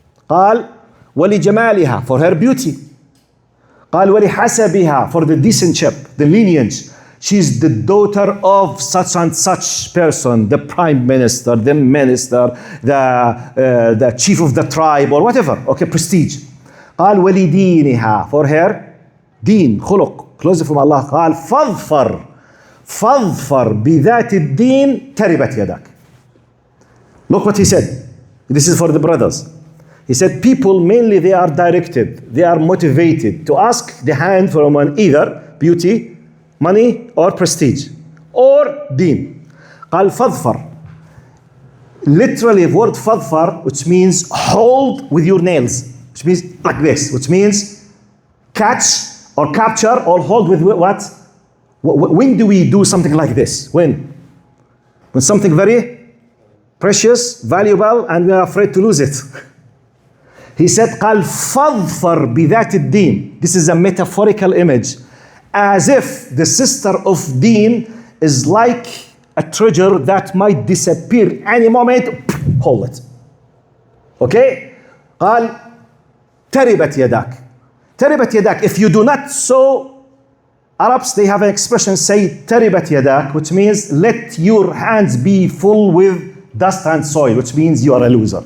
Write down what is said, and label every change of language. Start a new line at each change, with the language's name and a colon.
Arabic: قال ولجمالها,
English: for her beauty.
Arabic: قال ولحسبها,
English: for the decentship, the lineage. She's the daughter of such and such person, the prime minister, the minister, the chief of the tribe, or whatever. Okay, prestige.
Arabic: قال ولدينها,
English: for her deen, خلق. Close from Allah.
Arabic: قال فاظفر بذات الدين تربت يدك.
English: Look what he said. This is for the brothers. He said people mainly they are directed, they are motivated to ask the hand from either beauty, money or prestige or deen.
Arabic: قال فاظفر.
English: Literally the word فاظفر, which means hold with your nails, which means like this, which means catch or capture or hold with what? When do we do something like this? When something very precious, valuable, and we are afraid to lose it. He said,
Arabic: قال فاظفر بذات الدين.
English: This is a metaphorical image. As if the sister of deen is like a treasure that might disappear any moment. Hold it. Okay?
Arabic: قال تربت يداك. تربت يداك.
English: If you do not so, Arabs, they have an expression, say
Arabic: تربت يداك,
English: which means let your hands be full with dust and soil, which means you are a loser.